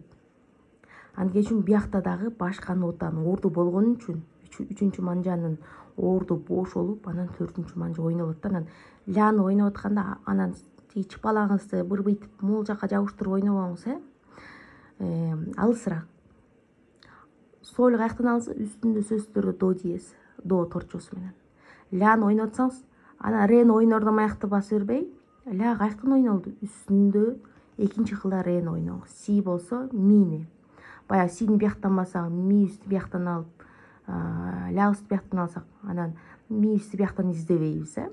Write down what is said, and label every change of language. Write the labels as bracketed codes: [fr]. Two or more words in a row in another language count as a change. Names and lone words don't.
[ky] Анткени үчүн биякта дагы башка нотанын орду болгон үчүн үчүнчү манжанын орду бош болуп, анан төртүнчү манжа ойнолот да. Анан ляны ойноп атканда анан чыпалаңызды бырбыйтып могул жака жабыштырып ойнобоңуз, алысыраак. Соль каяктан алынса, үстүндө сөзсүз түрдө до диез, до торчосу менен. Ляны ойноп атсаңыз, анан рени ойнордо маякты басып бербей, ля каяктан ойнолду? Үстүндө экинчи кылда рени ойноңуз. Си болсо мини. Баягы сини бияктан бассак, ми үстү бияктан алып, ля үстү бияктан алсак, анан ми үстү бияктан издебейбиз.